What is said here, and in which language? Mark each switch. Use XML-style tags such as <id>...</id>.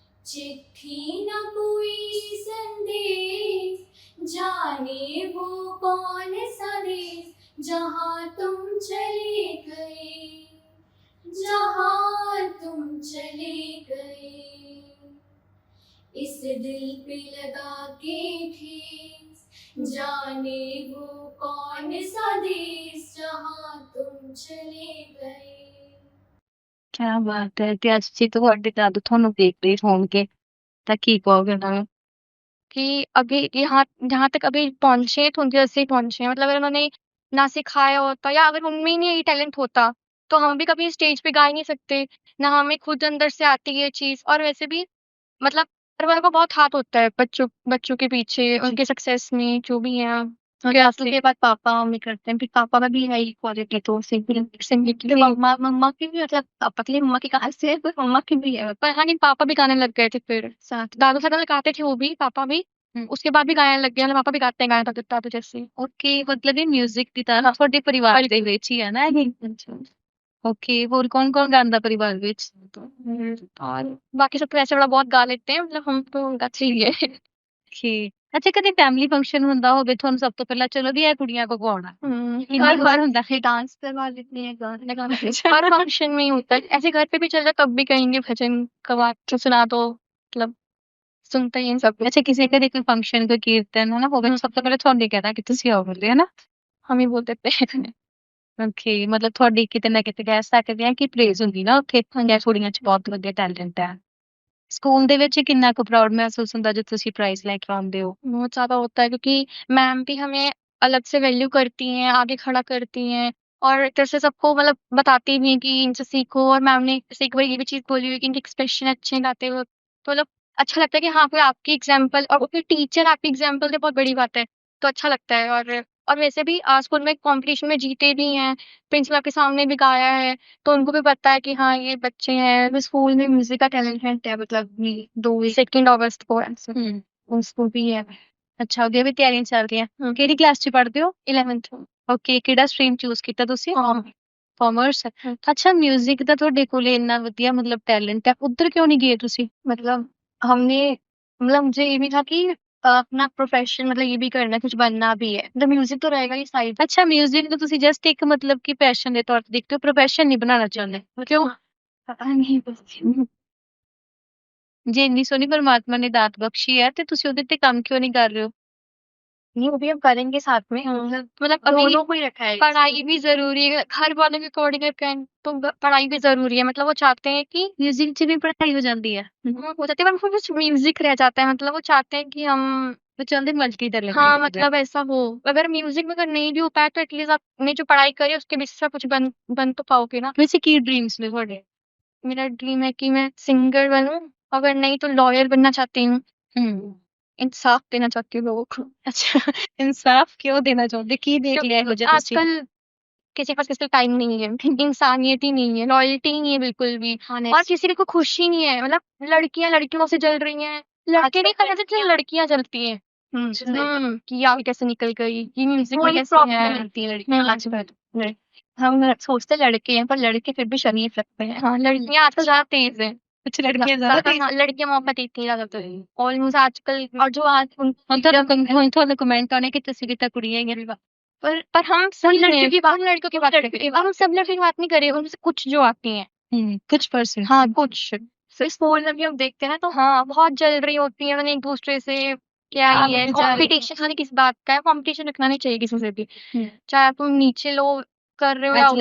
<hi>चिट्ठी न कोई संदेश, जाने वो कौन सा देश, जहाँ तुम चले गए, जहाँ तुम चले गए। इस दिल पे लगा के ठेस, जाने वो कौन सा देश, जहाँ तुम चले गए।</hi> <pa>ਕਿਆ ਬਾਤ ਹੈ ਤੇ ਅੱਜ ਜੀ ਤੁਹਾਡੇ ਦਾਦੂ ਤੁਹਾਨੂੰ ਦੇਖ ਰਹੇ ਹੋਣਗੇ ਤਾਂ ਕੀ ਕਹੋਗੇ ਉਹਨਾਂ ਨੂੰ?</pa> <hi>कि अभी यहाँ जहाँ तक अभी पहुँचे तो उनकी वजह से ही पहुँचे हैं। मतलब अगर उन्होंने ना सिखाया होता या अगर उनमें ही नहीं ये टैलेंट होता तो हम भी कभी स्टेज पे गा ही नहीं सकते, ना हमें खुद अंदर से आती है ये चीज़। और वैसे भी मतलब घर वालों का बहुत हाथ होता है बच्चों बच्चों के पीछे, उनके सक्सेस में जो भी है। उसके बाद पापा मम्मी करते हैं, फिर पापा में भी है क्वालिटी तो सिंगिंग की मम्मा मम्मा की भी मतलब पापा के लिए मम्मा की कहाँ से है पर मम्मा की भी है। पर हाँ नहीं, पापा भी गाने लग गए थे फिर साथ, दादू साथ गाते थे वो भी, पापा भी उसके बाद भी गाने लग गए। मतलब पापा भी गाते हैं गाने दादू जैसे।</hi> <pa>ਓਕੇ ਮਤਲਬ ਇਹ 뮤직 ਦੀ ਤਰ੍ਹਾਂ ਤੁਹਾਡੇ ਪਰਿਵਾਰ ਦੇ ਵਿੱਚ ਹੀ ਹੈ ਨਾ ਇਹ? ਓਕੇ ਹੋਰ ਕੌਣ ਕੌਣ ਗਾਉਂਦਾ ਪਰਿਵਾਰ ਵਿੱਚ?</pa> <hi>और बाकी सब तो ऐसे बड़ा बहुत गा लेते हैं, मतलब हम तो गाते ही है।</hi> <pa>ਓਕੇ ਅੱਛਾ ਕਦੇ ਫੈਮਿਲੀ ਫੰਕਸ਼ਨ ਹੁੰਦਾ ਹੋਵੇ ਤੁਹਾਨੂੰ ਸਭ ਤੋਂ ਪਹਿਲਾਂ ਚਲੋ ਵੀ ਇਹ ਕੁੜੀਆਂ ਕੋ ਗਾਉਣਾ ਕਿੰਨੀ ਕੁ ਵਾਰ ਹੁੰਦਾ?</pa> <hi>डांस करवा लेते हैं, गाने लगाना हर फंक्शन में ही होता है। ऐसे घर पे भी चल रहा तब भी कहेंगे भजन गवा के सुना दो, मतलब सुनते ही हैं सब।</hi> <pa>ਅੱਛਾ ਕਿਸੇ ਕਦੇ ਕੋਈ ਫੰਕਸ਼ਨ ਕੋਈ ਕੀਰਤਨ ਹਨਾ ਹੋਵੇ ਸਭ ਤੋਂ ਪਹਿਲਾਂ ਤੁਹਾਨੂੰ ਹੀ ਕਹਿਣਾ ਕਿ ਤੁਸੀਂ ਆਓ ਬੋਲੇ ਹਨਾ?</pa> <hi>हम ही बोल देते हैं।</hi> <pa>ਓਕੇ ਮਤਲਬ ਤੁਹਾਡੀ ਕਿਤੇ ਨਾ ਕਿਤੇ ਕਹਿ ਸਕਦੇ ਆ ਕਿ ਪ੍ਰੇਜ਼ ਹੁੰਦੀ ਨਾ ਉੱਥੇ ਜਾਂ ਕੁੜੀਆਂ 'ਚ ਬਹੁਤ ਵਧੀਆ ਟੈਲੈਂਟ ਹੈ। ਸਕੂਲ ਦੇ ਵਿੱਚ ਕਿੰਨਾ ਕੁ ਪ੍ਰਾਊਡ ਮਹਿਸੂਸ ਹੁੰਦਾ ਜਦ ਤੁਸੀਂ ਪ੍ਰਾਈਜ਼ ਲੈ ਕੇ ਆਉਂਦੇ ਹੋ?</pa> <hi>बहुत ज़्यादा होता है क्योंकि मैम भी हमें अलग से वैल्यू करती हैं, आगे खड़ा करती हैं और एक तरह से सबको मतलब बताती भी हैं कि इनसे सीखो। और मैम ने जैसे एक बार ये भी चीज़ बोली हुई कि इनके एक्सप्रेशन अच्छे हैं गाते वक़्त, तो मतलब अच्छा लगता है कि हाँ, कोई आपकी एग्ज़ाम्पल और कोई टीचर आपकी एग्ज़ाम्पल दे, बहुत बड़ी बात है। तो अच्छा लगता है। और वैसे भी स्कूल में कॉम्पिटिशन में जीते भी हैं, प्रिंसिपल के सामने भी गाया है, तो उनको भी पता है कि हाँ, ये बच्चे हैं। फिर स्कूल में म्यूज़िक का टैलेंट है, मतलब ये 2 अगस्त को ऐसे स्कूल भी है।</hi> <pa>ਅੱਛਾ ਉਹਦੀਆਂ ਵੀ ਤਿਆਰੀਆਂ ਚੱਲ ਰਹੀਆਂ ਕਿਹੜੀ ਕਲਾਸ 'ਚ ਪੜ੍ਹਦੇ ਹੋ?</pa> <en>11th</en> <pa>ਓਕੇ ਕਿਹੜਾ ਸਟਰੀਮ ਚੂਜ਼ ਕੀਤਾ ਤੁਸੀਂ?</pa> <hi>हाँ।</hi> <pa>ਕਾਮਰਸ ਅੱਛਾ 뮤직 ਦਾ ਤੁਹਾਡੇ ਕੋਲੇ ਇੰਨਾ ਵਧੀਆ ਮਤਲਬ ਟੈਲੈਂਟ ਹੈ ਉੱਧਰ ਕਿਉਂ ਨਹੀਂ ਗਏ ਤੁਸੀਂ?</pa> <hi>मतलब हमने मतलब मुझे ये भी था कि अपना प्रोफेशन मतलब ये भी करना है, कुछ बनना भी है, मतलब म्यूजिक तो रहेगा ही साइड।</hi> <pa>ਅੱਛਾ 뮤직 ਨੂੰ ਤੁਸੀਂ ਜਸਟ ਇੱਕ ਮਤਲਬ ਕਿ ਪੈਸ਼ਨ ਦੇ ਤੌਰ ਤੇ ਦੇਖਦੇ ਹੋ ਪ੍ਰੋਫੈਸ਼ਨ ਨਹੀਂ ਬਣਾਉਣਾ ਚਾਹੁੰਦੇ ਕਿਉਂ?</pa> <hi>पता नहीं बस।</hi> <pa>ਜੇ ਇੰਨੀ ਸੋਹਣੀ ਪਰਮਾਤਮਾ ਨੇ ਦਾਤ ਬਖਸ਼ੀ ਹੈ ਤੇ ਤੁਸੀਂ ਉਹਦੇ ਤੇ ਕੰਮ ਕਿਉਂ ਨਹੀਂ ਕਰ ਰਹੇ ਹੋ?</pa> <hi>नहीं, वो भी हम करेंगे साथ में। मतलब अभी दोनों को ही रखा है पढ़ाई भी जरूरी है, घर वालों के अकॉर्डिंग करें तो पढ़ाई भी जरूरी है। मतलब वो चाहते हैं कि 뮤직</hi> <pa>'ਚ ਵੀ</pa> <hi>पढ़ाई हो जाती है हो जाती है, पर बस म्यूजिक रह जाता है। मतलब वो चाहते हैं कि हम वो चाहते मल्टी टैलेंट हाँ, मतलब ऐसा हो। अगर म्यूजिक में अगर नहीं भी हो पाए तो एटलीस्ट आपने जो पढ़ाई करी है उसके बेसिस पे कुछ बन तो पाओगे ना।</hi> <pa>वैसे की ड्रीम्स ने ਤੁਹਾਡੇ?</pa> <hi>मेरा ड्रीम है कि मैं सिंगर बनूं, अगर नहीं तो लॉयर बनना चाहती हूँ। इंसाफ देना चाहती हूँ लोगों को। अच्छा इंसाफ क्यों देना चाहते की देख लिया हो जाए आजकल किसी के पास किसी टाइम नहीं है, इंसानियत ही नहीं है, लॉयल्टी ही नहीं है बिल्कुल भी, और किसी को खुशी नहीं है। मतलब लड़कियां लड़कियों से जल रही हैं, लड़के नहीं कर रहे, लड़कियां जलती हैं। कि आगे कैसे निकल गई, ये म्यूजिक में कैसे है आजकल। हम सोचते लड़के हैं पर लड़के फिर भी शरीफ लगते हैं। हाँ, लड़कियां आजकल ज्यादा तेज है। कुछ लड़कियां ज्यादा हाँ, लड़कियां मौका देती हैं ज्यादातर ऑलमोस्ट आजकल। और जो आज</hi> <pa>ਹੁਣ ਤੁਹਾਨੂੰ ਕਮੈਂਟ ਆਉਣੇ ਕਿ ਤੁਸੀਂ ਕਿਤਾ ਕੁੜੀਆਂ ਹੈਗੀਆਂ</pa> <hi>पर हम सब लड़कियों की बात, हम लड़कियों की बात करते हैं। हम सब लड़कियों की बात नहीं करें, उनसे कुछ जो आती हैं कुछ परसेंट हाँ कुछ। तो इस पोल में भी हम देखते हैं ना तो हाँ बहुत जल रही होती है, मैंने एक दूसरे से क्या ही है कॉम्पिटिशन। खाली किस बात का है कॉम्पिटिशन, रखना नहीं चाहिए किसी से भी, चाहे तुम नीचे लो कर रहे हो या ऊपर।</hi>